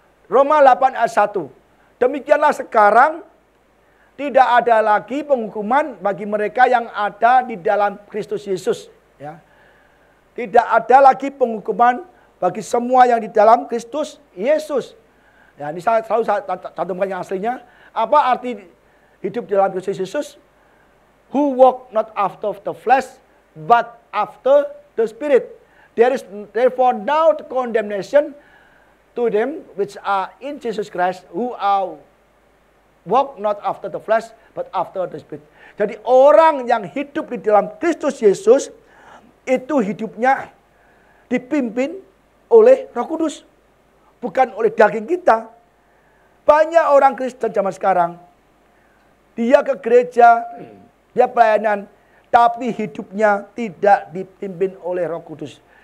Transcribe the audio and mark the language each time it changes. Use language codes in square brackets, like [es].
[id] Roma 8 ayat 1. Demikianlah sekarang tidak ada lagi penghukuman bagi mereka yang ada di dalam Kristus Yesus, ya. Tidak ada lagi penghukuman bagi semua yang di dalam Kristus Yesus. Ya, ini saya selalu cantumkan yang aslinya. Apa arti hidup dalam Kristus Yesus? [en] Who walk not after the flesh, but after the Spirit. There is therefore now the condemnation to them which are in Jesus Christ, who are walk not after the flesh, but after the Spirit. [id] Jadi orang yang hidup di dalam Kristus Yesus, itu hidupnya dipimpin oleh Roh Kudus. Bukan oleh daging kita. Banyak orang Kristen zaman sekarang, dia ke gereja, dia pelayanan, tapi hidupnya tidak dipimpin oleh Roh Kudus.